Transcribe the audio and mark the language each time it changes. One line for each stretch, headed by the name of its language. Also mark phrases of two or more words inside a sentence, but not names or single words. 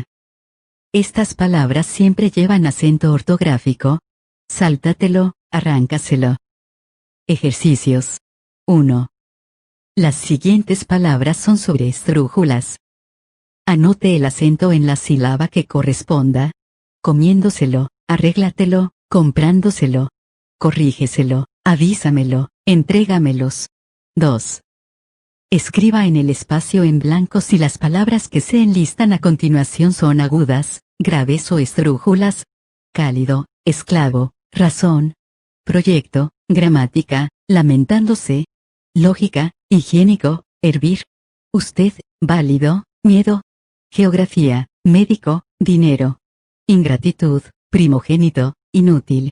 Spanish: Estas palabras siempre llevan acento ortográfico. Sáltatelo, arráncaselo. Ejercicios. 1. Las siguientes palabras son sobre esdrújulas. Anote el acento en la sílaba que corresponda. Comiéndoselo, arréglatelo, comprándoselo. Corrígeselo, avísamelo, entrégamelos. 2. Escriba en el espacio en blanco si las palabras que se enlistan a continuación son agudas, graves o esdrújulas, cálido, esclavo, razón, proyecto, gramática, lamentándose, lógica, higiénico, hervir, usted, válido, miedo, geografía, médico, dinero, ingratitud, primogénito, inútil.